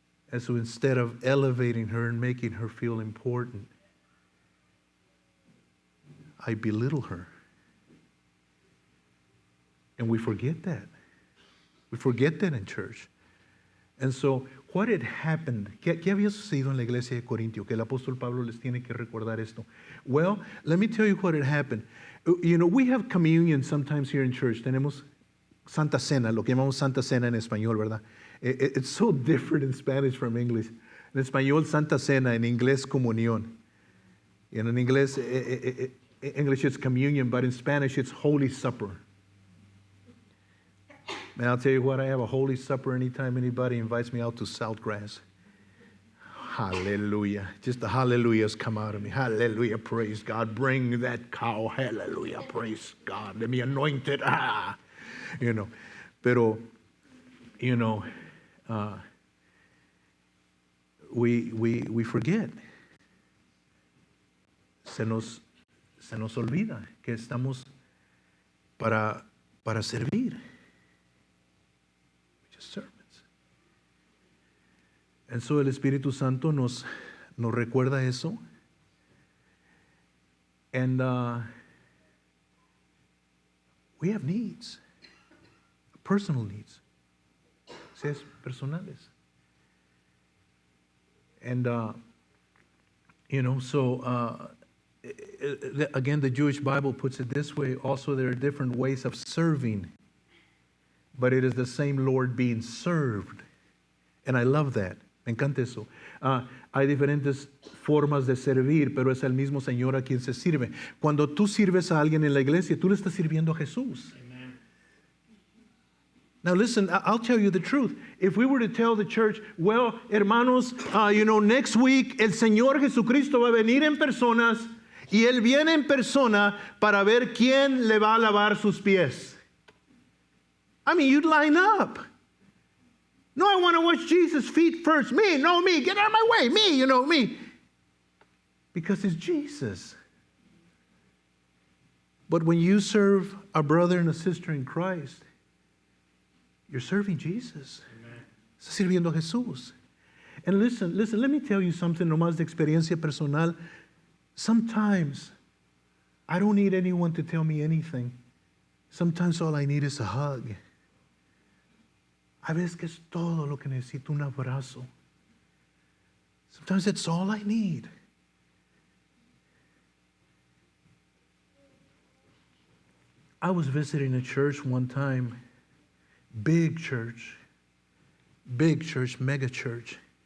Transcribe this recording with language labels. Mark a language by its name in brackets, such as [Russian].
[English] And so instead of elevating her and making her feel important, I belittle her. And we forget that. We forget that in church. And so, what had happened? [Spanish] ¿Qué había sucedido en la iglesia de Corintio? Que el apóstol Pablo les tiene que recordar esto. [English] Well, let me tell you what had happened. You know, we have communion sometimes here in church. [Spanish] Tenemos Santa Cena, lo que llamamos Santa Cena en español, ¿verdad? [English] It's so different in Spanish from English. [Spanish] En español, Santa Cena. En inglés, comunión. Y en inglés, [English] English it's communion, but in Spanish it's Holy Supper. And I'll tell you what, I have a Holy Supper anytime anybody invites me out to Saltgrass. Hallelujah. Just the hallelujahs come out of me. Hallelujah. Praise God. Bring that cow. Hallelujah. Praise God. Let me anoint it. You know. Pero, you know, we forget. [Spanish] Se nos olvida que estamos para servir. [English] We're just servants. And so [Spanish] el Espíritu Santo nos recuerda eso. [English] And we have needs, personal needs, [Spanish] seres personales. [English] And, you know, so again, the Jewish Bible puts it this way. Also, there are different ways of serving, but it is the same Lord being served. And I love that. [Spanish] Me encanta eso. Hay diferentes formas de servir, pero es el mismo Señor a quien se sirve. Cuando tú sirves a alguien en la iglesia, tú le estás sirviendo a Jesús. [English] Amen. Now listen, I'll tell you the truth. If we were to tell the church, well, hermanos, you know, next week [Spanish] el Señor Jesucristo va a venir en personas y Él viene en persona para ver quién le va a lavar sus pies. [English] I mean, you'd line up. No, I want to wash Jesus' feet first. Me, no, me. Get out of my way. Me, you know, me. Because it's Jesus. But when you serve a brother and a sister in Christ, you're serving Jesus. Amen. [Spanish] Estás sirviendo a Jesús. [English] And listen, let me tell you something [Spanish] nomás de experiencia personal. [English] Sometimes I don't need anyone to tell me anything. Sometimes all I need is a hug. [Spanish] A veces que es todo lo que necesito, un abrazo. [English] Sometimes that's all I need. I was visiting a church one time, big church, mega church.